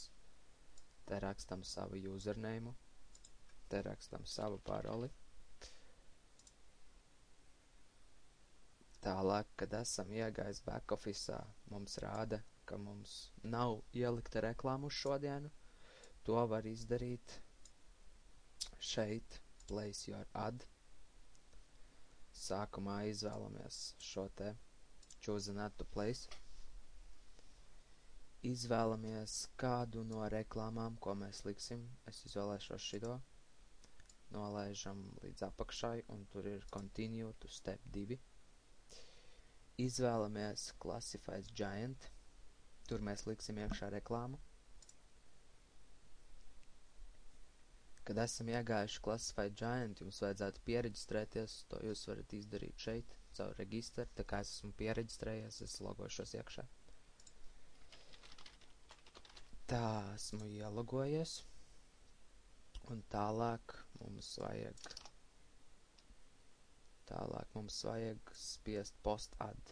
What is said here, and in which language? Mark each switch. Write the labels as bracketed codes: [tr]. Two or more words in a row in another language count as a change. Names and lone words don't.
[lv] Te rakstam savu username, te rakstam savu paroli. Tālāk, kad esam iegājis backoffice'ā, mums rāda, ka mums nav ielikta reklāma uz šodienu. To var izdarīt šeit. [en] Place your ad. [lv] Sākumā izvēlamies šo te [en] choose an ad to place. [lv] Izvēlamies kādu no reklāmām, ko mēs liksim. Es izvēlēšos šito. Nolaižam līdz apakšai un tur ir [en] continue to step 2. [lv] Izvēlamies classified giant. Tur mēs liksim iekšā reklāmu. Kad esam iegājuši Classified Giant, jums vajadzētu piereģistrēties, to jūs varat izdarīt šeit, caur registru, tā kā es esmu piereģistrējies, es logošos iekšā. Tā, esmu ielogojies, un tālāk mums vajag spiest [en] post ad.